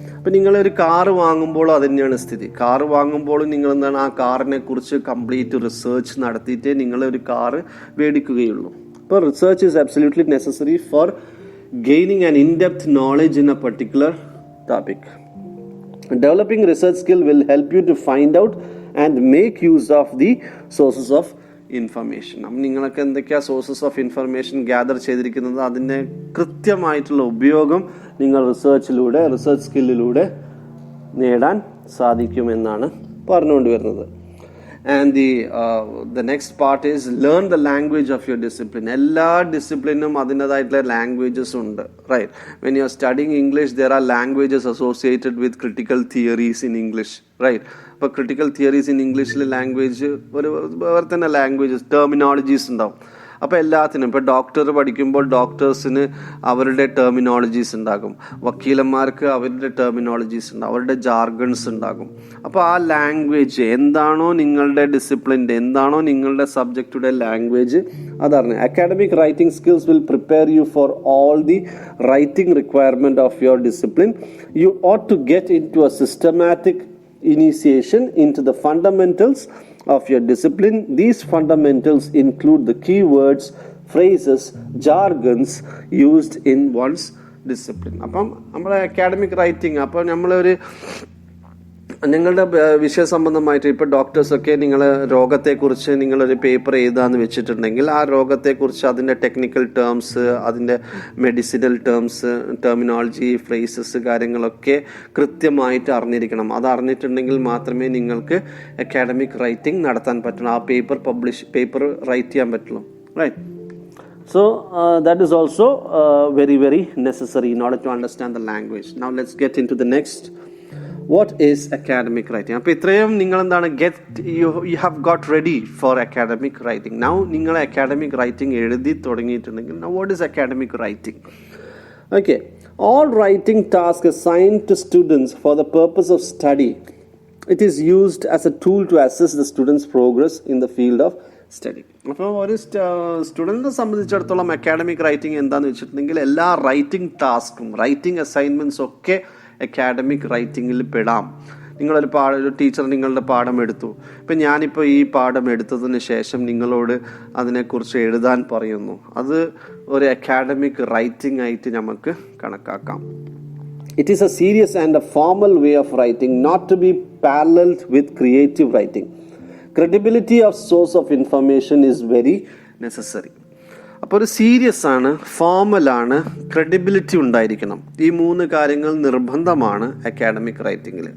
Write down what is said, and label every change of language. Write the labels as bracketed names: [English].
[Malayalam] അപ്പം നിങ്ങളൊരു കാറ് വാങ്ങുമ്പോഴും അത് തന്നെയാണ് സ്ഥിതി. കാറ് വാങ്ങുമ്പോഴും നിങ്ങൾ എന്താണ് ആ കാറിനെ കുറിച്ച് കംപ്ലീറ്റ് റിസർച്ച് നടത്തിയിട്ടേ നിങ്ങളൊരു കാറ് മേടിക്കുകയുള്ളൂ. [English] അപ്പോൾ research is absolutely necessary for gaining an in depth knowledge in a particular topic. Developing research skill will help you to find out and make use of the sources of information. [Malayalam] അപ്പം നിങ്ങളൊക്കെ എന്തൊക്കെയാ sources of information gather ചെയ്തിരിക്കുന്നത്, അതിൻ്റെ കൃത്യമായിട്ടുള്ള ഉപയോഗം നിങ്ങൾ research സ്കില്ലിലൂടെ നേടാൻ സാധിക്കുമെന്നാണ് പറഞ്ഞുകൊണ്ട് വരുന്നത്. [English] And the next part is learn the language of your discipline. [Malayalam] എല്ലാ ഡിസിപ്ലിനും അതിൻ്റെതായിട്ടുള്ള ലാംഗ്വേജസ് ഉണ്ട്, right? [English] When you are studying English, there are languages associated with critical theories in English, right? [Malayalam] അപ്പോൾ critical theories in Englishൽ ലാംഗ്വേജ് വേറെ തന്നെ languages terminologies ഉണ്ടാവും. അപ്പോൾ എല്ലാത്തിനും ഇപ്പോൾ ഡോക്ടർ പഠിക്കുമ്പോൾ ഡോക്ടേഴ്സിന് അവരുടെ ടെർമിനോളജീസ് ഉണ്ടാകും, വക്കീലന്മാർക്ക് അവരുടെ ടെർമിനോളജീസ് ഉണ്ടാകും, അവരുടെ ജാർഗൺസ് ഉണ്ടാകും. അപ്പോൾ ആ ലാംഗ്വേജ് എന്താണോ നിങ്ങളുടെ ഡിസിപ്ലിൻ്റെ, എന്താണോ നിങ്ങളുടെ സബ്ജക്റ്റുടെ language, അതറിഞ്ഞ് [English] Academic writing skills will prepare you for all the writing requirement of your discipline. You ought to get into a systematic initiation into the fundamentals of your discipline. These fundamentals include the keywords, phrases, jargons used in one's discipline. [Malayalam] അപ്പം നമ്മുടെ academic writing, അപ്പോൾ നമ്മളൊരു നിങ്ങളുടെ വിഷയ സംബന്ധമായിട്ട് ഇപ്പോൾ ഡോക്ടേഴ്സൊക്കെ നിങ്ങൾ രോഗത്തെക്കുറിച്ച് നിങ്ങളൊരു പേപ്പർ എഴുതാന്ന് വെച്ചിട്ടുണ്ടെങ്കിൽ ആ രോഗത്തെക്കുറിച്ച് അതിൻ്റെ ടെക്നിക്കൽ ടേംസ്, അതിൻ്റെ മെഡിസിനൽ ടേംസ്, ടെർമിനോളജി, ഫ്രേസസ് കാര്യങ്ങളൊക്കെ കൃത്യമായിട്ട് അറിഞ്ഞിരിക്കണം. അത് അറിഞ്ഞിട്ടുണ്ടെങ്കിൽ മാത്രമേ നിങ്ങൾക്ക് അക്കാഡമിക് റൈറ്റിംഗ് നടത്താൻ പറ്റുള്ളൂ, ആ പേപ്പർ റൈറ്റ് ചെയ്യാൻ പറ്റുള്ളൂ, right? [English] So that is also very, very necessary in order to understand the language. Now let's get into the next. What is academic writing? [Malayalam] അപ്പോൾ ഇത്രയും നിങ്ങൾ എന്താണ് [English] you have got ready for academic writing. Now [Malayalam] നിങ്ങൾ academic writing എഴുതി തുടങ്ങിയിട്ടുണ്ടെങ്കിൽ [English] now what is academic writing? Okay, all writing tasks assigned to students for the purpose of study. It is used as a tool to assess the student's progress in the field of study. [Malayalam] അപ്പോൾ ഒരു സ്റ്റുഡൻറ്റിനെ സംബന്ധിച്ചിടത്തോളം academic writing എന്താണെന്ന് വെച്ചിട്ടുണ്ടെങ്കിൽ എല്ലാ writing ടാസ്കും writing assignments ഒക്കെ academic റൈറ്റിങ്ങിൽ പെടാം. നിങ്ങളൊരു ഒരു teacher നിങ്ങളുടെ പാഠം എടുത്തു. ഇപ്പം ഞാനിപ്പോൾ ഈ പാഠം എടുത്തതിന് ശേഷം നിങ്ങളോട് അതിനെക്കുറിച്ച് എഴുതാൻ പറയുന്നു. അത് ഒരു അക്കാഡമിക് റൈറ്റിംഗ് ആയിട്ട് നമുക്ക് കണക്കാക്കാം. [English] It is a serious and a formal way of writing, not to be paralleled with creative writing. Credibility of source of information is very necessary. [Malayalam] അപ്പോൾ ഒരു സീരിയസ് ആണ്, ഫോർമലാണ്, ക്രെഡിബിലിറ്റി ഉണ്ടായിരിക്കണം. ഈ 3 കാര്യങ്ങൾ നിർബന്ധമാണ് അക്കാഡമിക് റൈറ്റിങ്ങിൽ.